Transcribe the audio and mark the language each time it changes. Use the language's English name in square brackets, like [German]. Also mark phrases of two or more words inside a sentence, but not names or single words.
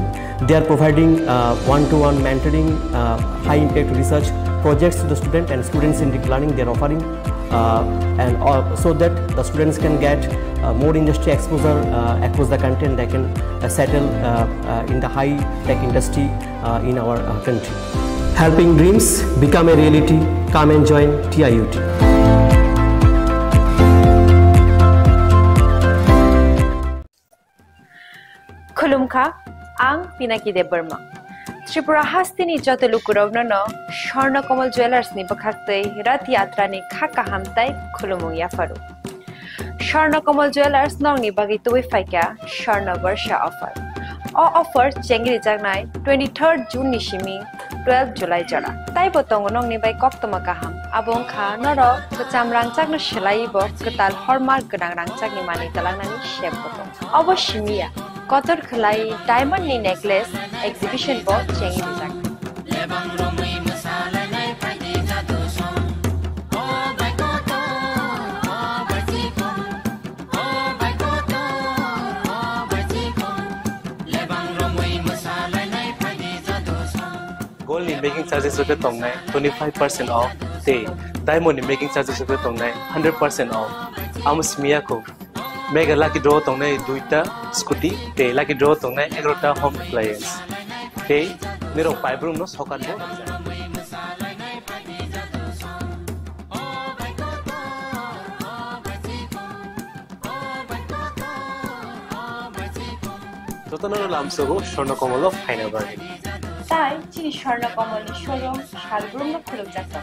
[English] They are providing one-to-one mentoring, high-impact research projects to the student, and students in deep learning they are offering, so that the students can get more industry exposure across the country, and they can settle in the high-tech industry in our country. Helping dreams become a reality. Come and join TIUT. [Kok Borok] खुलुमखा आं पिनाकी देब बर्मा त्रिपुरा हास्तिनि जत लुकुरावनो स्वर्णकमल ज्वेलर्स नि बखाक्तै रथ यात्रा नि खाका हामताय खुलुमुं याफारु स्वर्णकमल ज्वेलर्स नंगनि बागै तुबै फाइका स्वर्ण वर्ष ऑफर ऑफर चेंगरि जागनाय 23 जून नि सिमि 12 जुलाई जरा ताइ बतंग नंगनि बाय कक्तमा काहाम आबं खा नर बचाम रांचागनो सलाइबो कताल हरमार्क गोनां रांचागनि मानि तलांनानि शेप बतंग अवश्यमिया कतर खलाई डायमंड नि नेकलेस एग्जिबिशन बो चेंगि जाग लेबांग रमै मसालानाय फाइदि जादो सम ओ बायकोतो ओ बायजिको ओ बायकोतो ओ बायजिको लेबांग रमै मसालानाय फाइदि जादो सम गोल्ड इन [English] making charges [Kok Borok] होते तंगनाय 25% ऑफ ते डायमंड इन [English] making charges [Kok Borok] होते तंगनाय 100% ऑफ आमस्मिया को [English] mega lucky draw [Kok Borok] तंगनाय 2टा स्कूटी ते [English] lucky draw [Kok Borok] तंगनाय 11टा [English] home appliance [Kok Borok] ते मेरो पाइब्रुम नो सकान बो যতনর লামসগো স্বর্ণকমল ফাইনা বাগে তাই চিনি স্বর্ণকমল শোরুম শালগ্রাম খুলুক যাত্রা